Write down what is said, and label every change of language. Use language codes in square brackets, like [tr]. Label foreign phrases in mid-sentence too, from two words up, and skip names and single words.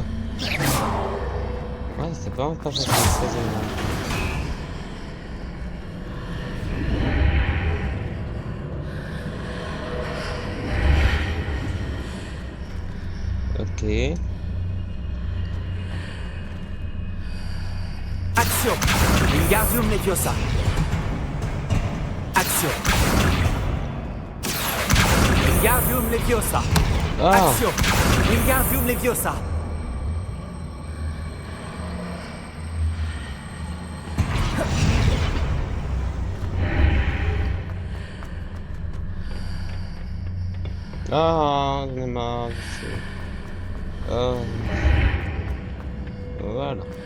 [fr] Ouais, c'est pas encore facile, ça, ok. Action! Wingardium Leviosa! Action! Wingardium Leviosa! Ah! Action! Wingardium Leviosa! Ah, j'en ai marre. Oh. Voilà.